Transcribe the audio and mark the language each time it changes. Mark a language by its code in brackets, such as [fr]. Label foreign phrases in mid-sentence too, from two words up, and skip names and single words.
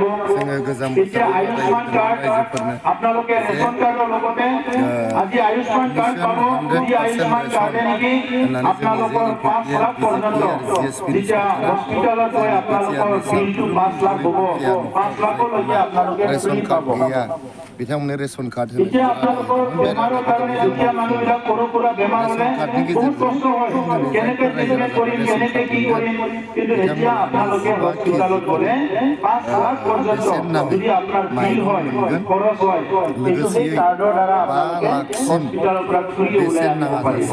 [as] এতিয়া আয়ুষ্মান কাৰ্ড আপোনালোকে ৰেচন কাৰ্ডৰ লগতে আজি আয়ুষ্মান কাৰ্ড পাব। এই আয়ুষ্মান কাৰ্ডে নেকি আপোনালোকৰ 5 লাখ পৰ্যন্ত যেতিয়া হস্পিটেলত গৈ আপোনালোকৰ বিলটো 5 লাখ হ'ব। 5 লাখলৈকে আপোনালোকে ফ্ৰী পাব। [brx] बिथांमोननो रेशन कार्ड [as] এতিয়া আপোনালোকৰ বেমাৰৰ কাৰণে দুখীয়া মানুহবিলাক সৰু সুৰা বেমাৰ হ'লে বহুত কষ্ট হয়। কেনেকে ট্ৰিটমেণ্ট কৰিম, কেনেকে কি কৰিম, কিন্তু এতিয়া আপোনালোকে হস্পিটেলত গ'লে 5 লাখ পৰ্যন্ত যদি আপোনাৰ বিল হয়, খৰচ হয়, এইটো সেই কাৰ্ডৰ দ্বাৰা আপোনালোকে হস্পিটেলৰ পৰা ফ্ৰী ওলাই আহিব পাৰিব।